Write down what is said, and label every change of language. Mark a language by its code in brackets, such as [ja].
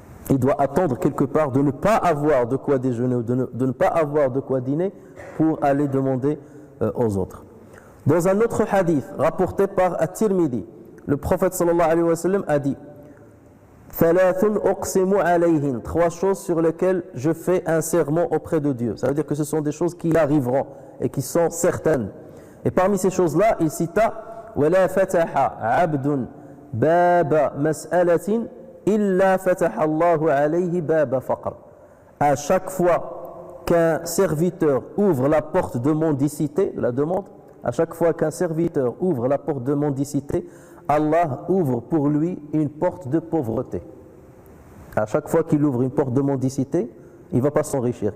[fr] Il doit attendre quelque part de ne pas avoir de quoi déjeuner ou de ne pas avoir de quoi dîner pour aller demander aux autres. Dans un autre hadith rapporté par At-Tirmidhi, le prophète sallallahu alayhi wa sallam a dit [ar] Thalathun uqsimu alayhin, [fr] 3 choses sur lesquelles je fais un serment auprès de Dieu. Ça veut dire que ce sont des choses qui arriveront et qui sont certaines. Et parmi ces choses-là, il cita [ar] وَلَا فَتَحَ عَبْدٌ بَابَ مَسْأَلَةٍ إِلَّا فَتَحَ اللَّهُ عَلَيْهِ بَابَ فَقْرٍ. [fr] À chaque fois qu'un serviteur ouvre la porte de mendicité, de la demande, à chaque fois qu'un serviteur ouvre la porte de mendicité, Allah ouvre pour lui une porte de pauvreté. À chaque fois qu'il ouvre une porte de mendicité, il ne va pas s'enrichir.